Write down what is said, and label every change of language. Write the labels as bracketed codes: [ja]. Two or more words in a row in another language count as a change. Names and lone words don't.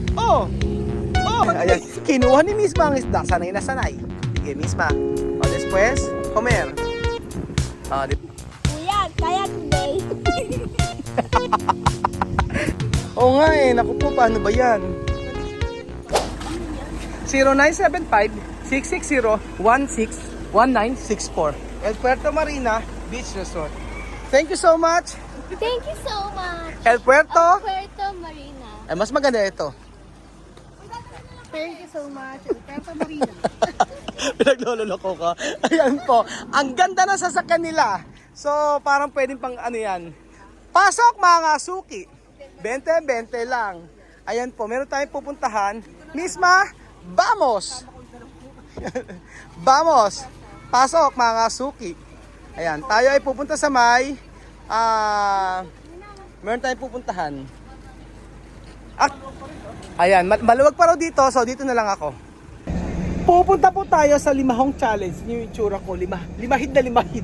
[tl] Oh! Oh! Ayan, kinuha ni Misma ang isda. Sanay na sanay. Sige, [es] Misma. O, después, comer. [tl] Kuya, kaya today. Oo nga eh, naku po, paano ba yan? 0975-660-1964 El Puerto Marina Beach Resort. [en] Thank you so much. Thank you so much. El Puerto. Puerto Marina. [tl] Ay, mas maganda ito. [en] Thank you so much. Puerto Marina. [tl] Pinagloloko ka. Ayan po. Ang ganda na sasakyan nila. So, parang pwedeng pang ano yan. Pasok mga suki. 20-20 lang. Ayan po. Meron tayong pupuntahan. [es] Misma, vamos! Vamos! [tl] Pasok mga suki. Ayan. Tayo ay pupunta sa may meron tayong pupuntahan. Ayan. Maluwag pa raw dito. So, dito na lang ako. Pupunta po tayo sa Limahong Challenge. Yung itsura ko, limahid na limahid.